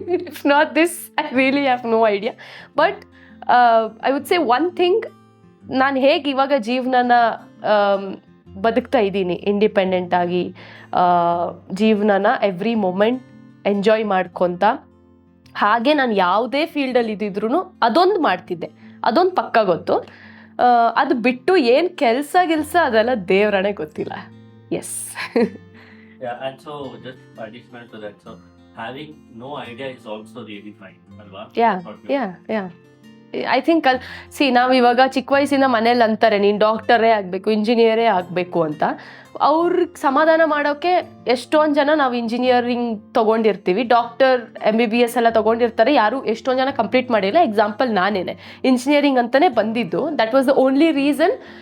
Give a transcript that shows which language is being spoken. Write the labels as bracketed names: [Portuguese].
[English] If not this I really have no idea. But I would say one thing, [Kannada] ನಾನು ಹೇಗೆ ಇವಾಗ ಜೀವನನ ಬದುಕ್ತಾ ಇದ್ದೀನಿ ಇಂಡಿಪೆಂಡೆಂಟಾಗಿ, ಜೀವನನ ಎವ್ರಿ ಮೊಮೆಂಟ್ ಎಂಜಾಯ್ ಮಾಡ್ಕೊತ, ಹಾಗೆ ನಾನು ಯಾವುದೇ ಫೀಲ್ಡಲ್ಲಿ ಇದ್ದಿದ್ರು ಅದೊಂದು ಮಾಡ್ತಿದ್ದೆ, ಅದೊಂದು ಪಕ್ಕ ಗೊತ್ತು. ಅದು ಬಿಟ್ಟು ಏನು ಕೆಲಸ ಅದೆಲ್ಲ ದೇವರಾಣೆ ಗೊತ್ತಿಲ್ಲ. [English] Yes. Yeah, and so just additional to that, so having no idea is also really fine, [Kannada] alva? [English] Yeah. I think [Kannada] ನಾವು ಇವಾಗ ಚಿಕ್ಕ ವಯಸ್ಸಿಂದ ಮನೇಲಿ ಅಂತಾರೆ ನೀನು ಡಾಕ್ಟರೇ ಆಗಬೇಕು, ಇಂಜಿನಿಯರೇ ಆಗಬೇಕು ಅಂತ. ಅವ್ರಿಗೆ ಸಮಾಧಾನ ಮಾಡೋಕ್ಕೆ ಎಷ್ಟೊಂದು ಜನ ನಾವು ಇಂಜಿನಿಯರಿಂಗ್ ತೊಗೊಂಡಿರ್ತೀವಿ, ಡಾಕ್ಟರ್ MBBS ಎಲ್ಲ ತೊಗೊಂಡಿರ್ತಾರೆ, ಯಾರು ಎಷ್ಟೊಂದು ಜನ ಕಂಪ್ಲೀಟ್ ಮಾಡಿಲ್ಲ. ಎಕ್ಸಾಂಪಲ್ ನಾನೇನೆ ಇಂಜಿನಿಯರಿಂಗ್ ಅಂತಲೇ ಬಂದಿದ್ದು. [English] That was the only reason.